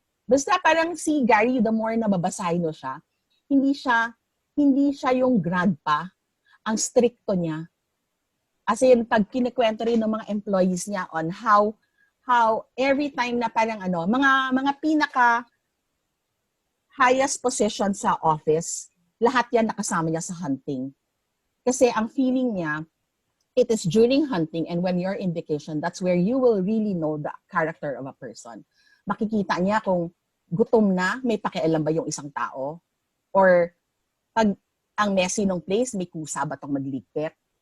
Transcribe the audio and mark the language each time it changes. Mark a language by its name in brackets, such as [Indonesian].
[Filipino] Basta parang si Gary, [English] the more [Filipino] na babasahin mo siya, hindi siya yung grandpa, ang stricto niya. As in, pag kinikwento rin ng mga employees niya [English] on how every time [Filipino] na parang mga pinaka [English] highest position [Filipino] sa office, lahat yan nakasama niya sa hunting. Kasi ang feeling niya, [English] it is during hunting and when you're in vacation, that's where you will really know the character of a person. [Filipino] Makikita niya kung gutom na, may pakialam ba yung isang tao? Or pag ang messy ng place, may kusa ba itong magligpit?